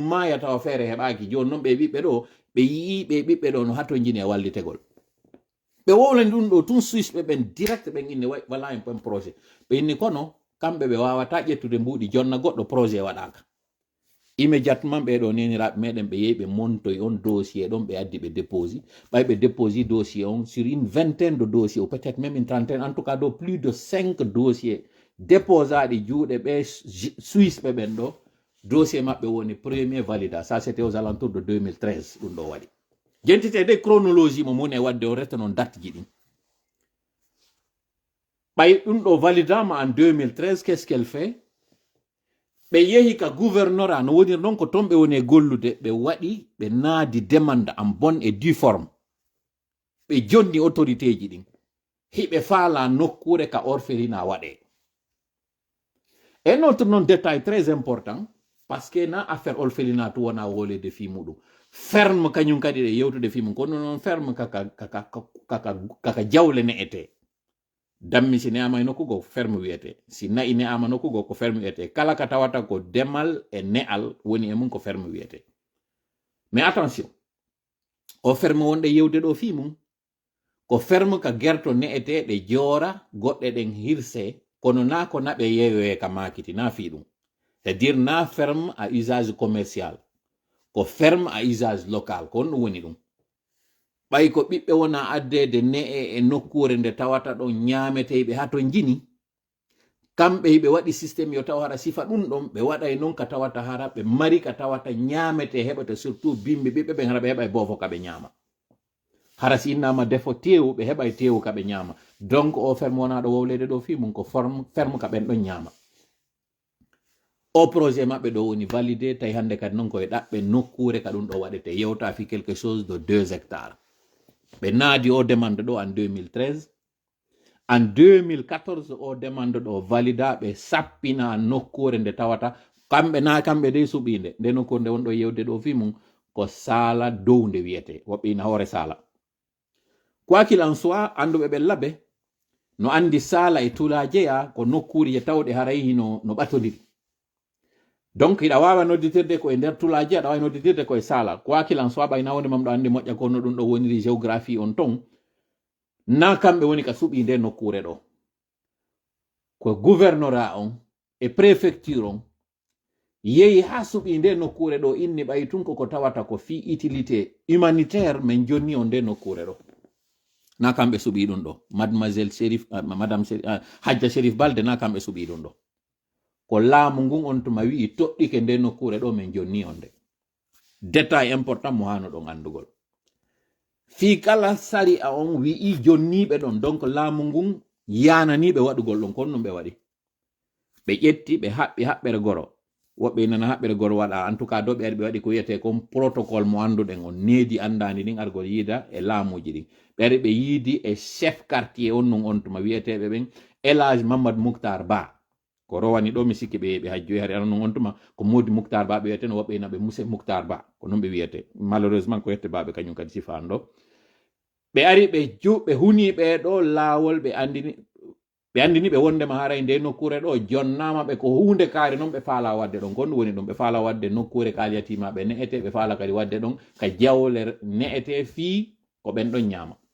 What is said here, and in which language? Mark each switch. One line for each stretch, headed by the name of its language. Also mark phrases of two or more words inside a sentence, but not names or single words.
Fula: maya tawa feere heɓaki joni noon ɓe ɓiɓɓe ɗo ɓe yii ɓe ɓiɓɓe ɗo no haton jini e wallitegol ɓe wowlani ɗum ɗo tun suisse ɓe ɓen direct ɓen inni wala en pen projet ɓe inni kono kamɓe ɓe wawata ƴettude mbuɗi jonna goɗɗo projet waɗaka immédiatement ɓeɗo neniraɓe meɗen ɓe yehi ɓe montoy on dossier ɗon ɓe addi ɓe déposi ɓay ɓe déposi dossier on
French: sur une vingtaine de dossiers ou peut-être même une trentaine en tout cas
Fula: do
French: plus de 5 dossiers
Fula: déposaɗi juuɗe ɓe suisse ɓe ɓen ɗo dossier maɓɓe woni premier valida
French: ça c'était aux alentours de 2013
Fula: ɗum ɗo waɗi jentite
French: de chronologie
Fula: mo moni e wadde o reta noon date ji ɗin ɓay ɗum ɗo validama
French: en 2013 qu'est ce qu'elle fait
Fula: ɓe yehi ka gouvernorat no wonir noon ko ton ɓe woni e gollude ɓe waɗi ɓe naadi
French: demande en bonne et due forme
Fula: ɓe jonni autorité ji ɗin hiɓe faala nokkure ka orphelina waɗe
French: et notre non détail très important parce que
Fula: na affaire orphelinat to wona wolede fi muɗum ferme kañum kadi ɗe yewtude fi mum kono noon ferme kaka jawle ne'ete dammi si ne'ama nokkugo ko ferme wiyete si nayi ne'ama nokkugo ko ferme wiyete kala ka tawata ko demal e ne'al woni e mum ko ferme wiyete
French: mais attention
Fula: o ferme wonɗe yewde ɗo fi mum ko ferme ka gerto ne'ete ɗe joora goɗɗe ɗen hirse kono na ko naɓe yeyoye ka makiti na fi ɗum
French: c'est à dire
Fula: na
French: ferme à usage commercial
Fula: ko
French: ferme à usage local
Fula: ko on ɗum woni ɗum ɓay ko ɓiɓɓe wona addede ne'e e nokkure nde tawata ɗon ñaameteɓe ha to jini kamɓe hiɓe waɗi systéme yo taw hara sifa ɗum ɗon ɓe waɗay noon ka tawata hara ɓe mari ka tawata ñaamete heɓata surtout bimɓe ɓiɓɓe ɓen hara ɓe heɓa boofo kaɓe ñaama hara si innama defo tewu ɓe heɓa tewu kaɓe ñaama donc o ferme wona ɗo wowlede ɗo fi mum ko ferme ka ɓen ɗon ñaama o projet maɓɓe ɗo woni validé tawi hande kadi noon koye ɗaɓɓe nokkure ka ɗum ɗo waɗete yewta fi
French: quelque chose de 2 hectares
Fula: ɓe naadi o demande ɗo
French: en 2013 en 2014
Fula: o demande ɗo valida ɓe sappina nokkure nde tawata kamɓe de suɓinde nde nokkure nde wonɗo yewde ɗo fi mum ko sala dow nde wiyete woɓɓe ina hoore sala
French: quoi qu'il en soit
Fula: anduɓe ɓe laɓe no andi sala e tula jeeya ko nokkure je tawɗe haray hino no ɓatodiri donc iɗa wawa nodditirde ko e nder tulaji aɗa wawi nodditirde koye sala
French: quoi qu'il en soit
Fula: ɓayna wonde mam ɗo andi moƴƴa kono ɗum ɗo woniri géographie on ton na kamɓe woni ka suɓi nde nokkure ɗo ko gouvernorat on e préfecture on yehi ha suɓi nde nokkure ɗo inni ɓay tun koko tawata ko fi
French: utilité humanitaire
Fula: min jonni on nde nokkure ɗo na kamɓe suɓi ɗum ɗo mademoiselle Sherif madame Hadja Sherif Balde na kamɓe suɓi ɗum ɗo ko laamu ngun on tuma wi'i toɗɗike nde nokkure ɗo min jonni on
French: de détail important
Fula: mo hano ɗon andugol fi kala sari a on wi'i jonniɓe ɗon donc laamu ngun yananiɓe waɗugol ɗon kon ɗum ɓe waɗi ɓe ƴetti ɓe haɓɓi haɓɓere goro woɓɓe nana haɓɓere goro waɗa
French: en tout cas
Fula: do ɓe waɗi ko wiyete
French: comme protocole
Fula: mo anduɗen on needi andandi ɗin argol yiida e laamuji ɗin ɓe ɓe yiidi e
French: chef quartier
Fula: on non on tuma wiyeteɓe ɓen Elage Mamadou Mouktar Ba ko rowani ɗo mi sikki ɓe hajjoyi hari anon on tuma ko Modi Mouktar Ba ɓe wiyete no woɓɓe naɓe Mousse Mouktar Ba ko non ɓe wiyete malheureusement ko yette baɓe kañum kadi sifan ɗo ɓe ari ɓe huni ɓe ɗo laawol ɓe andini ɓe wondema haray nde nokkure ɗo jonnama ɓe ko hunde kaari noon ɓe faala wadde ɗon kon woni ɗum ɓe faala wadde nokkure kaliyatimaɓe ne'ete ɓe faala kadi wadde ɗon ka jawle ne'ete fii ko ɓen ɗon ñaama